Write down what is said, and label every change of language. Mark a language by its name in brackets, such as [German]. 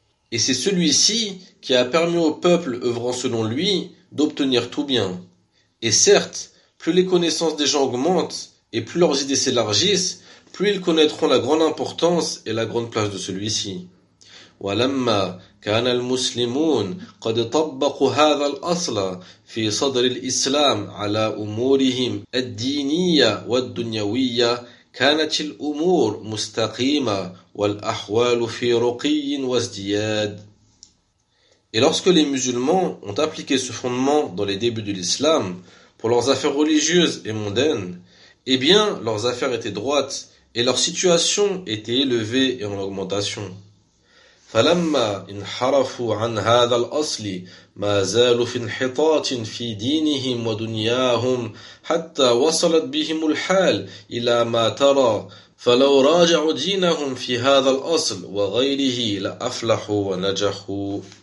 [French] Et c'est celui-ci qui a permis au peuple œuvrant selon lui d'obtenir tout bien. Et certes, plus les connaissances des gens augmentent et plus leurs idées s'élargissent, plus ils connaîtront la grande importance et la grande place de celui-ci. [Arabic] ولما كان المسلمون قد طبقوا هذا الأصل في صدر الإسلام على أمورهم الدينية والدنيوية كانت الأمور مستقيمة والأحوال في رقي وازدياد. [French] Et lorsque les musulmans ont appliqué ce fondement dans les débuts de l'islam pour leurs affaires religieuses et mondaines, eh bien leurs affaires étaient droites et leur situation était élevée et en augmentation. [Arabic] فَلَمَّا انْحَرَفُوا عَنْ هَذَا الْأَصْلِ مَا زَالُوا فِي انْحِطَاطٍ فِي دِينِهِمْ وَدُنْيَاهُمْ حَتَّى وَصَلَتْ بِهِمُ الْحَالُ إِلَى مَا تَرَى فَلَوْ رَاجَعُوا دِينَهُمْ فِي هَذَا الْأَصْلِ وَغَيْرِهِ لَأَفْلَحُوا وَنَجَحُوا.